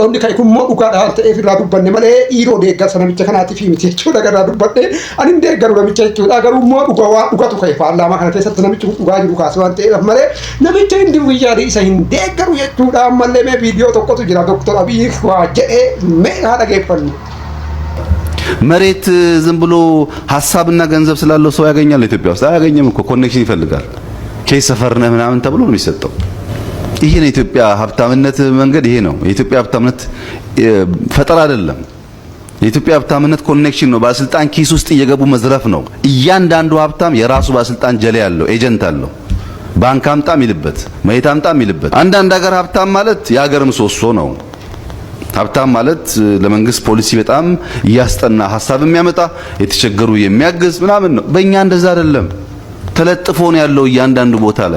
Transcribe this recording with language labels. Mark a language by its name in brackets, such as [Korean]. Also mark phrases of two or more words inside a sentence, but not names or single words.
[Oromo] Hundi kan kun immoo dhugaadha waan ta'eef irraa dubbanne malee dhiiroo deeggarsa namicha kanaatiif miti jechuudha. Garraa dubbadhe ani hin deeggaru namicha jechuudha. Garuu immoo dhugatu ka'e paarlaamaa kana keessatti namichi dhugaa jiru kaase waan ta'eef malee namicha hindi biyyaadhi isa hin deeggaru jechuudha. Ammallee mee viidiyoo tokkotu jira Dr. Abiy waa jedhee mee haa dhageeffannu. [Amharic] መሬት ዝም ብሎ ሐሳብና ገንዘብ ስላለው ሰው ያገኛል ኢትዮጵያ ውስጥ አያገኝም እኮ ኮኔክሽን ይፈልጋል ኬስ ሰፈር ነህ ምናምን ተብሎ ነው የሚሰጠው ይሄ ነው የኢትዮጵያ ሀብታምነት መንገድ ይሄ ነው የኢትዮጵያ ሀብታምነት ፈጠራ አይደለም የኢትዮጵያ ሀብታምነት ኮኔክሽን ነው ባለስልጣን ኪስ ውስጥ እየገቡ መዝረፍ ነው እያንዳንዱ ሀብታም የራሱ ባለስልጣን ጀሌ ያለው ኤጀንት አለው ባንክ አምጣም ይልበት መሬት አምጣም ይልበት አንዳንድ ሀገር ሀብታም ማለት የሀገር ምሰሶ ነው ሀብታም ማለት ለመንግስት ፖሊሲ በጣም ያስጠና ሐሳብ የሚያመጣ የተቸገሩ የሚያግዝ ምናምን ነው በእኛ እንደዛ አይደለም ተለጥፎ ነው ያለው እያንዳንዱ ቦታ ላይ